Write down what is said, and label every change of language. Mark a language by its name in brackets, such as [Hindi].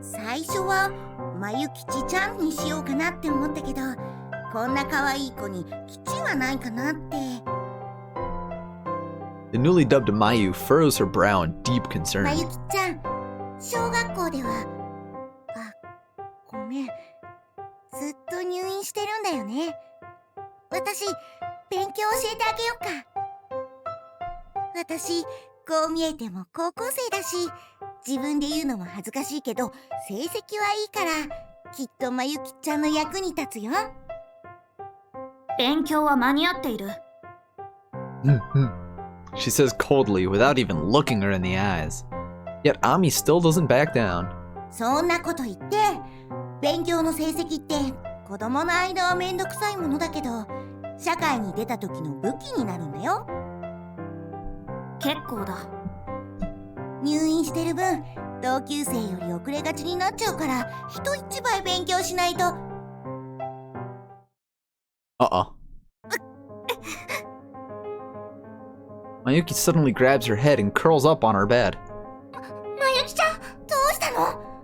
[Japanese] 最初はまゆきちちゃんにしようかなって思ったけど、こんな可愛い子にきちはないかなって。 [English] The newly dubbed Mayu furrows her brow in deep [Japanese] ま [English] concern. [Japanese] ゆきちゃん、小学校では、ごめん、ずっと入院してるんだよね。私、勉強教えてあげようか。私、こう見えても高校生だし、自分で言うのも恥ずかしいけど、成績はいいから、きっとまゆきちゃんの役に立つよ。勉強は間に合っている。 [English] She says coldly without even looking her in the eyes. Yet Ami still doesn't back down. [Japanese] そんなこと言って、勉強の成績って子供の間はめんどくさいものだけど、社会に出た時の武器になるんだよ。結構だ。入院してる分同級生より遅れがちになっちゃうから人一倍勉強しないと。 [English] Uh-oh. Mayuki suddenly grabs her head and curls up on her bed. [Japanese] まゆきちゃん、どうしたの？